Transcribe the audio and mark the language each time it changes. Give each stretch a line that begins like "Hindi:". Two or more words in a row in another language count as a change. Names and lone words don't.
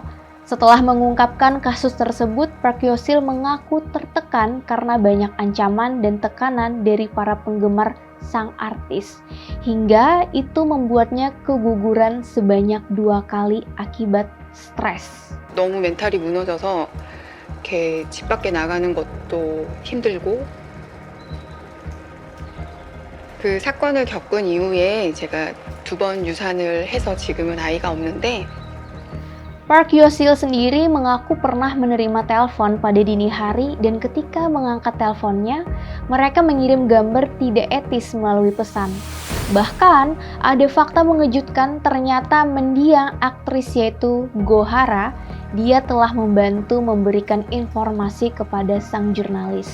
Indonesian: Setelah mengungkapkan kasus tersebut, Park Hyo-sil mengaku tertekan karena banyak ancaman dan tekanan dari para penggemar sang artis, hingga itu membuatnya keguguran sebanyak 2 kali akibat stres.
Korean: 너무 멘탈이 무너져서 이렇게 집 밖에 나가는 것도 힘들고 그 사건을 겪은 이후에 제가 2번 유산을 해서 지금은 아이가 없는데
Indonesian: Park Yo-sil sendiri mengaku pernah menerima telepon pada dini hari dan ketika mengangkat teleponnya, mereka mengirim gambar tidak etis melalui pesan. Bahkan, ada fakta mengejutkan ternyata mendiang aktris yaitu Go Hara, dia telah membantu memberikan informasi kepada sang jurnalis.